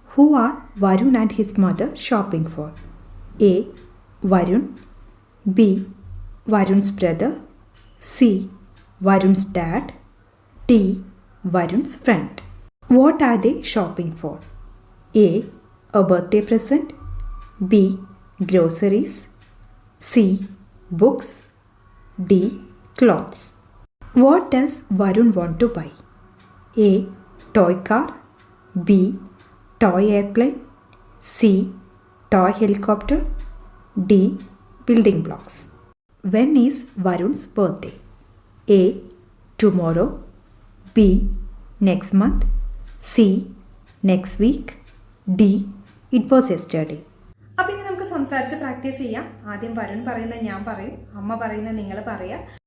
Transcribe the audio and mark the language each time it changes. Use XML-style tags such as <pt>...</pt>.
<en>Who are Varun and his mother shopping for? A Varun, B Varun's brother, C Varun's dad, D Varun's friend. What are they shopping for? A a birthday present, B groceries, C books, D clothes. What does Varun want to buy? A toy car, B toy airplane, C toy helicopter, D building blocks. When is Varun's birthday? A tomorrow, B next month, C next week, D it was yesterday.</en> <ml>അപ്പോൾ ഇനി നമുക്ക് സംസാരിച്ച് practice ചെയ്യാം. ആദ്യം വരുൺ പറയുന്നത് ഞാൻ പറയും, അമ്മ പറയുന്നത് നിങ്ങൾ പറയാം.</ml>